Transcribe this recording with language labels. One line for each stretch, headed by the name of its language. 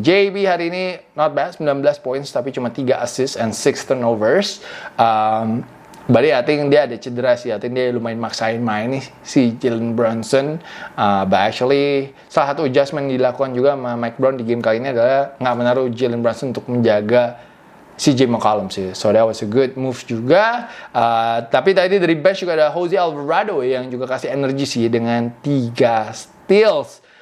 Indonesian: JB hari ini
English: not bad,
Indonesian: 19 points tapi cuma
English: 3 assists and 6 turnovers.
Indonesian: Berarti
English: I think
Indonesian: dia ada cedera sih, I think dia lumayan maksain main nih si Jalen Brunson.
English: But actually
Indonesian: salah satu adjustment dilakukan juga sama Mike Brown di game kali ini adalah nggak menaruh Jalen Brunson untuk menjaga CJ McCollum sih.
English: So that was a good move juga.
Indonesian: Tapi tadi dari bench juga ada Jose Alvarado yang juga kasih energi sih dengan 3 steals.